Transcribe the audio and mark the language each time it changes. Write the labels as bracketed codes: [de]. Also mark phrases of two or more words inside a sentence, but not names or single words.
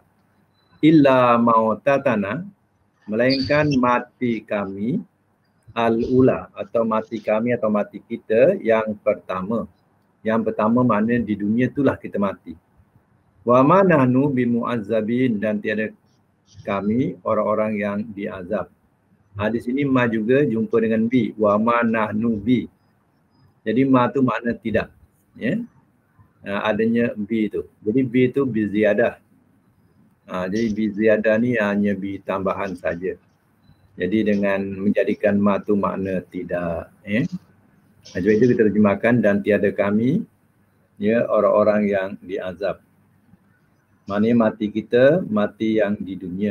[ar] إلا موتتنا, [ms] melainkan mati kami, al-ula, atau mati kami atau mati kita yang pertama. Yang pertama maknanya di dunia itulah kita mati. [ar] وما نحن بمعذبين, [ms] dan tiada kami orang-orang yang diazab. Di sini ma juga jumpa dengan bi. [ar] وما نحن ب. [ms] Jadi ma tu makna tidak. Ya. Adanya bi tu. Jadi bi tu [ar] ب زيادة. [ms] Jadi [ar] ب زيادة [ms] ni hanya bi tambahan saja. Jadi dengan menjadikan ma tu makna tidak. Ya. Sebab itu kita terjemahkan dan tiada kami, ya, orang-orang yang diazab. Maknanya mati kita, mati yang di dunia.